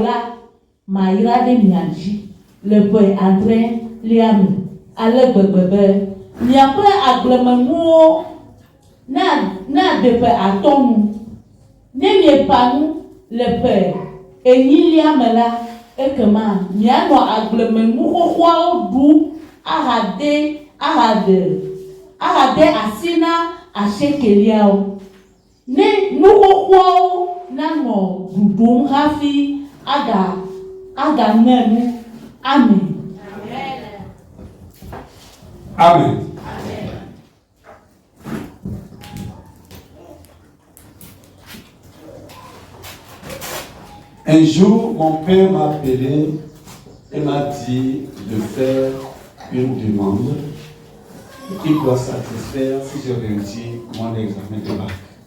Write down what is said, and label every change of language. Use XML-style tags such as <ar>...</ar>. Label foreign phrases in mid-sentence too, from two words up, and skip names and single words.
<ee>la mayra ɖe mia dzi le ƒe adrelia me ale gbegbe be miaƒe agblemenuwo na de ƒe atɔ̃ nu ne mieƒã nu le ƒe enyilia me la ekema mianɔ agblemenu xoxoawo ɖum ahade asi na asiekeliawo ne nu xoxoawo nanɔ ɖuɖum hafi agaŋe nu. Amen. Amen.</ee> <fr>Un jour, mon père m'a appelé et m'a dit de faire une demande qui doit satisfaire si je réussis mon examen de bac.</fr>